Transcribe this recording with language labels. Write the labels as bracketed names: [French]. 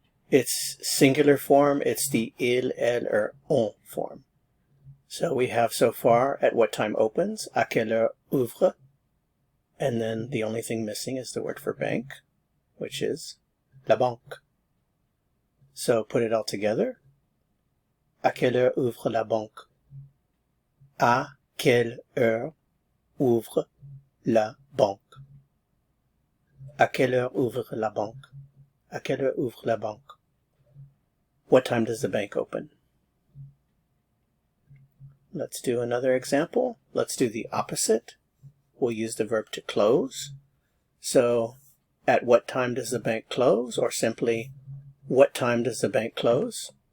[English] Its singular form, it's the il, elle, or on form. So we have so far at what time opens, [French] à quelle heure ouvre, [English] and then the only thing missing is the word for bank, which is [French] la banque. [English] So put it all together. [French] À quelle heure ouvre la banque? À quelle heure ouvre la banque? À quelle heure ouvre la banque? À quelle heure ouvre la banque? [English] What time does the bank open? Let's do another example. Let's do the opposite. We'll use the verb to close. So, at what time does the bank close? Or simply, what time does the bank close?